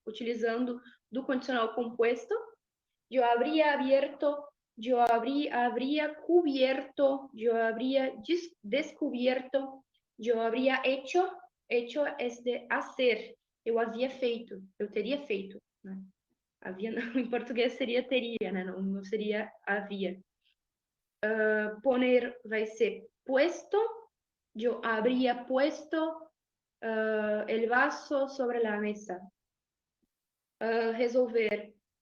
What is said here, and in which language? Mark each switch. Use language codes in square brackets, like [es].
[pt] Utilizando do condicional compuesto, eu [es] habría abierto, [pt] eu [es] habría cubierto, [pt] eu [es] habría descubierto, [pt] eu [es] habría hecho es de hacer, [pt] eu havia feito, eu teria feito, né? Havia, em português seria teria, né? Não seria havia. Poner vai ser puesto, [es] yo habría puesto el vaso sobre la mesa. [pt] Resolver